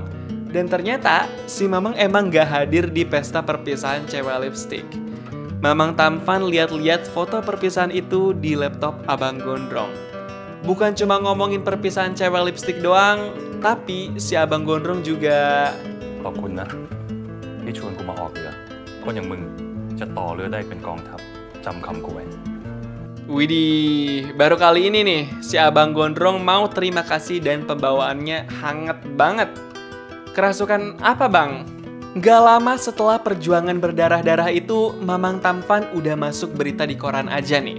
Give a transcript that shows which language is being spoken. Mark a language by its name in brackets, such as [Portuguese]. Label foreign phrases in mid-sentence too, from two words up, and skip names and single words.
[Indonesian] Dan ternyata si Mamang emang nggak hadir di pesta perpisahan cewek lipstick. Mamang Tampan lihat-lihat foto perpisahan itu di laptop Abang Gondrong. Bukan cuma ngomongin perpisahan cewek lipstick doang, tapi si Abang Gondrong juga [Thai] ขอบคุณนะที่ชวนกูมาออกเรือคนอย่างมึงจะต่อเรือได้เป็นกองทัพจำคำกูไว้ [Indonesian] Widih, baru kali ini nih si Abang Gondrong mau terima kasih dan pembawaannya hangat banget. Kerasukan apa bang? Gak lama setelah perjuangan berdarah-darah itu, Mamang Tampan udah masuk berita di koran aja nih.